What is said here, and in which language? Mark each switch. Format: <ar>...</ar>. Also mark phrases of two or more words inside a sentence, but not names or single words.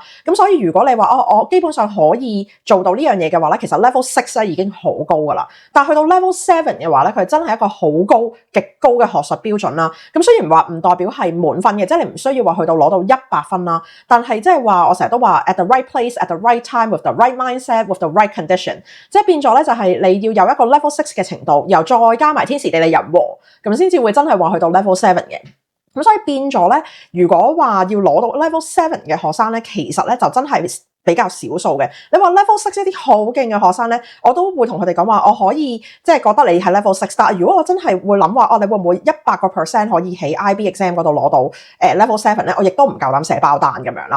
<yue>咁所以如果你話我基本上可以做到呢樣嘢嘅話咧，其實 level 6咧已經好高㗎啦。但係去到 level 7嘅話咧，佢真係一個好高、極高嘅學術標準啦。咁雖然話唔代表係滿分嘅，即係你唔需要話去到攞到100分啦，但係即係話我成日都話</yue> <en>at the right place at the right time with the right mindset with the right condition，</en> <yue>即係變咗咧就係你要有一個 level 6嘅程度，然後再加埋天時地利人和，咁先至會真係話去到 level 7嘅。咁所以變咗咧，如果話要攞到 level 7嘅學生咧，其實咧就真係比較少數嘅。你話 level 6一啲好勁嘅學生咧，我都會同佢哋講話，我可以即係覺得你係 level 6，但係如果我真係會諗話，你會唔會100% 可以喺</yue> <en>IB exam</en> <yue>嗰度攞到level 7咧？我亦都唔夠膽寫包單咁樣啦。</yue>